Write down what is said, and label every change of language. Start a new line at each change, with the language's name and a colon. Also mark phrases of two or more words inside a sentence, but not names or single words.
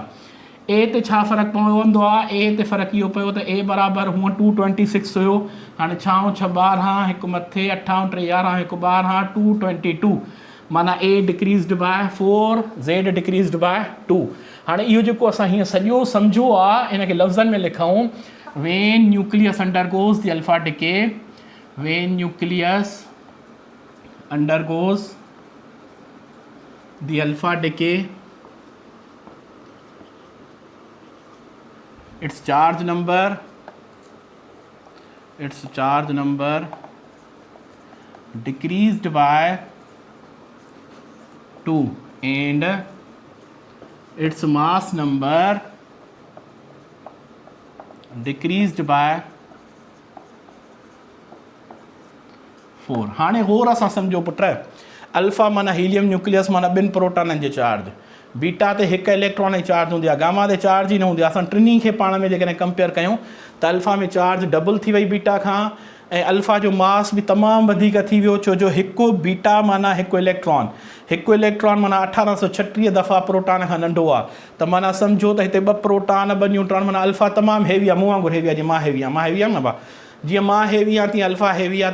Sindhi: ए ते छा फ़र्क़ु पवंदो आहे? ए ते फ़र्क़ु इहो पियो त ए बराबरि हूअं 226 हुयो, हाणे 6 6 12 हिकु मथे 8 3 11 हिकु 12 222 माना ए
English: decreased by 4, Z decreased by 2.
Sindhi: हाणे इहो जेको असां हीअं सॼो सम्झो आहे इन खे लफ़्ज़नि में लिखूं।
English: when nucleus undergoes the alpha decay, when nucleus undergoes the alpha decay, its charge number decreased by 2 and its mass number decreased by 4।
Sindhi: हाणे गौर सां सम्झो पुट, अल्फ़ा माना
English: helium nucleus
Sindhi: माना 2 प्रोटॉननि जो चार्ज, बीटा ते 1 इलेक्ट्रॉन जी चार्ज हूंदी आहे, गामा ते चार्ज ई न हूंदी आहे। असां टिनी खे पाण में जेकॾहिं कंपेयर कयूं त अल्फ़ा में चार्ज डबल थी वई बीटा खां, ऐं अल्फ़ा जो मास बि तमामु वधीक थी वियो, छो जो हिकु बीटा माना हिकु इलेक्ट्रॉन माना 1836 दफ़ा प्रोटॉन खां नंढो आहे। त माना सम्झो त हिते 2 प्रोटॉन 2 न्यूट्रॉन माना अल्फ़ा तमामु हेवी आहे, मूं वांगुरु हेवी आहे। जीअं मां हेवी आहियां न भाउ, जीअं मां हेवी आहे तीअं अल्फ़ा हेवी आहे।